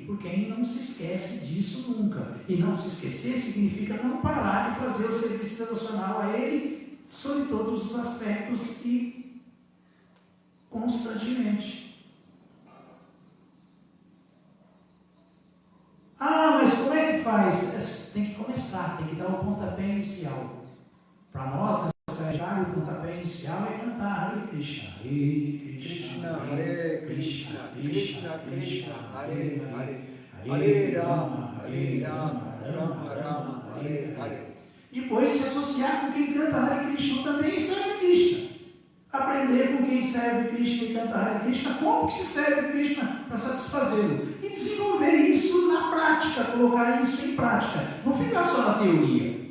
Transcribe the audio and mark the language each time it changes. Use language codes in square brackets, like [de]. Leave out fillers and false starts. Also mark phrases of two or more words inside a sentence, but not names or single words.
[pt] Por quem não se esquece disso nunca. E não se esquecer significa não parar de fazer o serviço devocional a Ele sob todos os aspectos e constantemente. Mas como é que faz? Tem que começar, tem que dar o pontapé inicial. Para nós, nessa área, o pontapé inicial é cantar Hare Krishna, Hare Krishna, Hare Krishna, Krishna Krishna, Hare Hare, Hare Rama, Rama Rama, Hare Hare. Depois se associar com quem canta Hare Krishna também serve Krishna. Aprender com quem serve Krishna e canta Hare Krishna, como que se serve Krishna para satisfazê-lo. E desenvolver isso na prática, colocar isso em prática. Não ficar só na teoria.